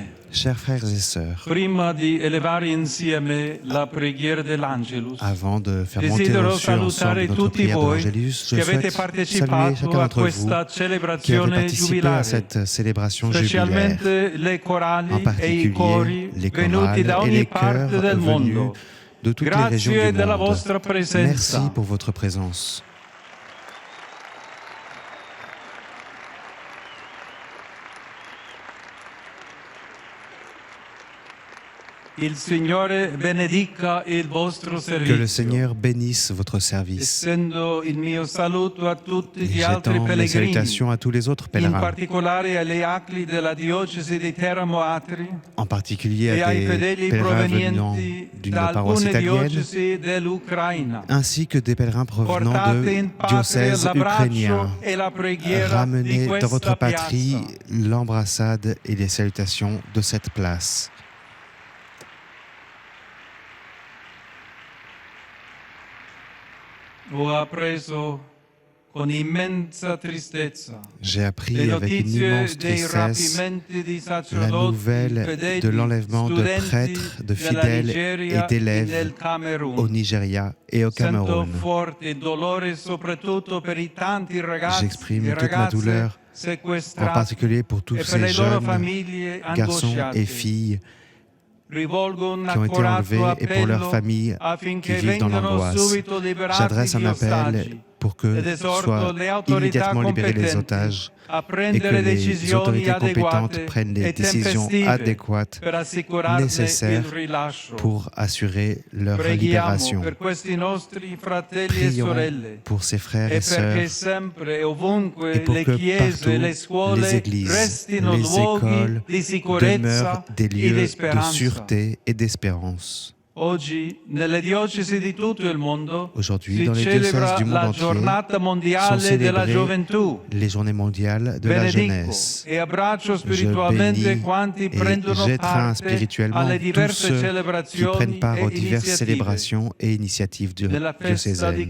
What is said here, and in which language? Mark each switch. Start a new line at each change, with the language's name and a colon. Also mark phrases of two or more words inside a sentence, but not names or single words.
French: Chers frères et sœurs,
Italian: prima di elevare insieme la preghiera dell'Angelus,
French: avant de faire monter
Italian: desidero
French: aux cieux ensemble
Italian: salutare
French: notre
Italian: tutti
French: prière de
Italian: voi
French: l'Angélus, je
Italian: che avete
French: souhaite saluer
Italian: partecipato
French: chacun
Italian: a
French: d'entre vous
Italian: questa
French: qui avez
Italian: celebrazione
French: participé à
Italian: giubilare,
French: cette célébration jubilaire,
Italian: specialmente le
French: en
Italian: corali e i
French: particulier
Italian: cori
French: les
Italian: venuti
French: chorales
Italian: da
French: et
Italian: ogni
French: les
Italian: parte
French: chœurs
Italian: del
French: venus
Italian: mondo.
French: de toutes les régions
Italian: Grazie
French: du
Italian: della
French: monde.
Italian: vostra presenza.
French: Merci pour votre présence.
Italian: Il Signore benedica il vostro
French: Que
Italian: servizio.
French: le Seigneur bénisse votre service.
Italian: Estendo il mio saluto a tutti
French: Et
Italian: gli altri
French: j'étends mes
Italian: pellegrini,
French: salutations à tous les autres
Italian: in
French: pèlerins,
Italian: particolare agli acli della diocesi di Teramo Atri
French: en particulier
Italian: e
French: à
Italian: ai
French: des
Italian: fedeli
French: pèlerins venant
Italian: provenienti
French: d'une
Italian: da
French: paroisse
Italian: alcune
French: italienne,
Italian: diocesi dell'Ucraina.
French: ainsi que des pèlerins provenant
Italian: Portate
French: de
Italian: in patria
French: diocèses
Italian: l'abbraccio
French: ukrainiens.
Italian: e la preghiera di
French: Ramenez dans
Italian: questa
French: votre patrie
Italian: piazza.
French: l'embrassade et les salutations de cette place.
Italian: Ho appreso con immensa tristezza
French: J'ai appris
Italian: le
French: avec une
Italian: notizie
French: immense
Italian: dei
French: tristesse
Italian: rapimenti di
French: la
Italian: sacerdoti,
French: nouvelle
Italian: fedeli,
French: de l'enlèvement de
Italian: studenti
French: prêtres, de
Italian: della
French: fidèles et
Italian: Nigeria e
French: d'élèves
Italian: del Camerun.
French: au Nigeria et au
Italian: Sento
French: Cameroun.
Italian: forte dolore soprattutto per i tanti ragazzi
French: J'exprime
Italian: e
French: toute ma
Italian: ragazze
French: douleur, en
Italian: sequestrati
French: particulier pour tous
Italian: e per
French: ces
Italian: le loro
French: jeunes
Italian: famiglie
French: garçons et
Italian: angosciate.
French: filles
Italian: Rivolgo un
French: qui ont été
Italian: accorato
French: enlevés et pour leurs
Italian: appello
French: familles qui
Italian: affinché
French: vivent dans
Italian: vengano
French: l'angoisse.
Italian: subito liberati
French: J'adresse un
Italian: gli
French: appel
Italian: ostaggi
French: pour que
Italian: ed esorto
French: soient
Italian: le autorità
French: immédiatement libérés les
Italian: competenti
French: otages
Italian: a
French: et que
Italian: prendere
French: les
Italian: decisioni
French: autorités compétentes
Italian: adeguate
French: prennent les
Italian: e
French: décisions
Italian: tempestive
French: adéquates
Italian: per assicurarne il
French: nécessaires
Italian: rilascio.
French: pour assurer leur
Italian: Preghiamo
French: libération.
Italian: per questi nostri fratelli e
French: Prions
Italian: sorelle
French: pour ces frères
Italian: e
French: et
Italian: perché
French: sœurs
Italian: sempre e ovunque
French: et pour
Italian: le
French: que
Italian: chiese e le
French: partout
Italian: scuole
French: les églises,
Italian: restino
French: les
Italian: luoghi
French: écoles
Italian: di sicurezza
French: demeurent des
Italian: e di
French: lieux de
Italian: speranza.
French: sûreté et d'espérance. Aujourd'hui, dans les diocèses du monde entier, sont célébrées les journées mondiales de la jeunesse. Je bénis et j'étreins spirituellement tous ceux qui prennent part aux diverses célébrations et initiatives diocésaines.